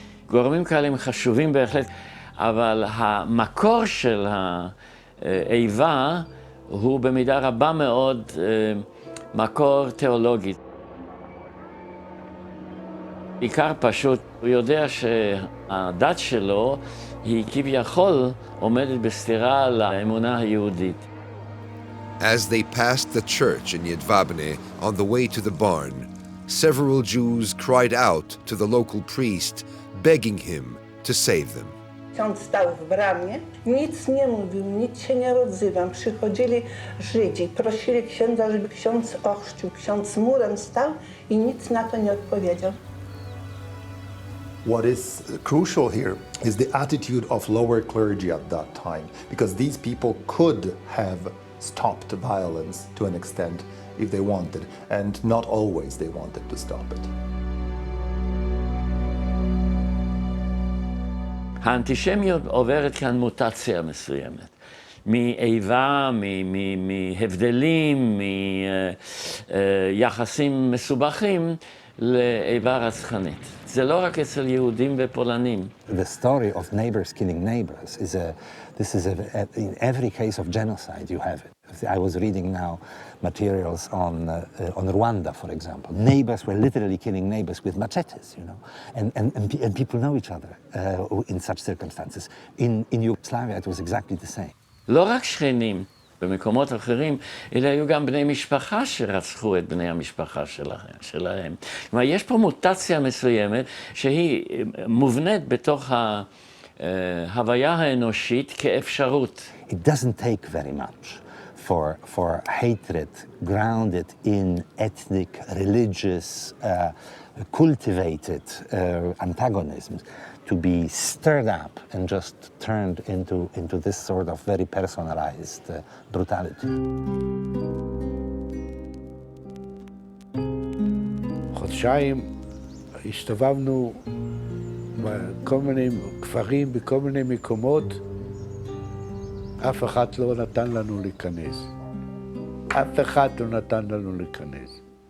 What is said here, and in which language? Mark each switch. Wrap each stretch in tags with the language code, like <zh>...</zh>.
<he>גורמים כאלה חשובים בהחלט, אבל המקור של האיבה הוא במידה רבה מאוד מקור תיאולוגי. בעיקר פשוט, הוא יודע שהדת שלו היא כביכול עומדת בסתירה לאמונה היהודית.</he> <en>As they passed the church in Jedwabne on the way to the barn, several Jews cried out to the local priest, begging him to save them.</en> <pl>Ksiądz stał w bramie, nic nie mówił, nic się nie odzywał. Przychodzili Żydzi, prosili księdza, żeby ksiądz ochrzcił. Ksiądz murem stał i nic na to nie odpowiedział.</pl> <en>What is crucial here is the attitude of lower clergy at that time, because these people could have stopped violence to an extent if they wanted, and not always they wanted to stop it.</en> <he>האנטישמיות עוברת כאן מוטציה מסוימת. מאיבה, מהבדלים, מיחסים מסובכים לאיבה רצחנית. זה לא רק אצל יהודים ופולנים.</he> <en>The story of neighbors killing neighbors in every case of genocide you have it. I was reading now materials on Rwanda, for example. Neighbors were literally killing neighbors with machetes, you know, and people know each other in such circumstances. In Yugoslavia, it was exactly the same.</en> <he>לא רק שכנים במקומות אחרים, אלא היו גם בני משפחה שרצחו את בני המשפחה שלהם. כלומר, יש פה מוטציה מסוימת שהיא מובנית בתוך ההוויה האנושית כאפשרות.</he> <en>It doesn't take very much for hatred grounded in ethnic, religious, cultivated antagonisms to be stirred up and just turned into this sort of very personalized brutality.</en> <he>חודשיים הסתובבנו בכל מיני כפרים, בכל מיני מקומות. אף אחד לא נתן לנו להיכנס. אף אחד לא נתן לנו להיכנס.</he>